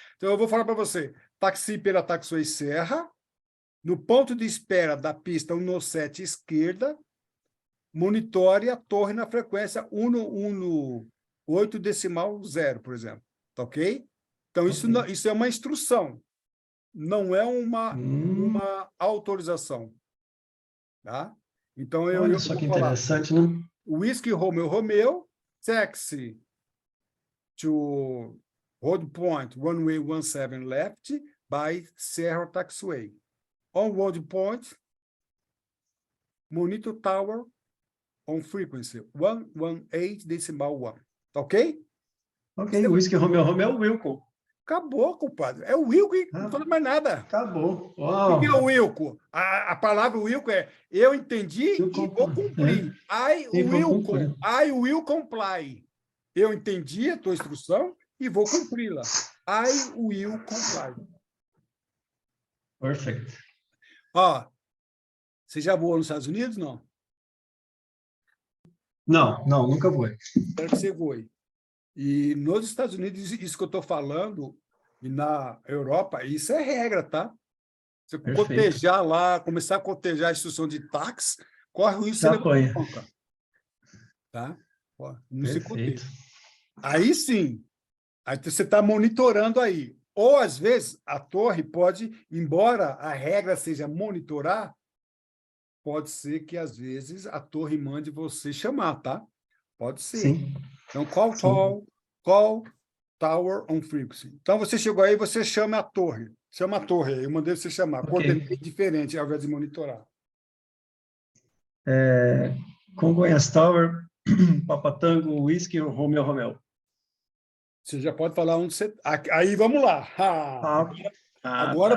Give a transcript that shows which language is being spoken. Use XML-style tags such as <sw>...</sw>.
<pt>Então, eu vou falar para você, taxi pela taxiway serra, no ponto de espera da pista 197 esquerda, monitore a torre na frequência 118.0, por exemplo. Tá ok? Então, isso é uma instrução, não é uma autorização. Tá? Então, Olha eu só vou que falar. interessante, né?</pt> <en>Whiskey Romeo Romeo, taxi to Road Point, runway 17 left, by Serra Taxiway. On Road Point, monitor tower on frequency 118.1.</en> <pt>Tá ok?</pt> <en>Ok, Whisky Romeo Romeo Wilco.</en> <pt>Acabou, compadre. É o Wilco e não fala mais nada. Acabou. O que é Uau. o Wilco? A palavra Wilco é eu entendi e vou cumprir. E vou cumprir.</pt> <en>I will comply.</en> <pt>Eu entendi a tua instrução e vou cumpri-la.</pt> <en>I will comply. Perfect.</en> <pt>Ó, você já voou nos Estados Unidos? Não? Não, nunca vou. Espero que você voe. E nos Estados Unidos, isso que eu estou falando, e na Europa, isso é regra, tá? Você cotejar lá, começar a cotejar a instrução de táxi, corre o risco de você levar apanha. bronca. Tá? Ó, não se Perfeito. coteja. Aí sim, aí você está monitorando aí. Ou, às vezes, a torre pode, embora a regra seja monitorar, pode ser que, às vezes, a torre mande você chamar, tá? Pode ser. Sim.</pt> <en>Então, call tower on frequency.</en> <pt>Então, você chegou aí, você chama a torre. Chama a torre aí, eu mandei você chamar. Ok. Coordenei diferente, ao invés de monitorar.</pt> <en>Congonhas Tower, Papatango, Whisky, Romeo Romeo.</en> <pt>Você já pode falar onde você... Aí, vamos lá. Agora,</pt>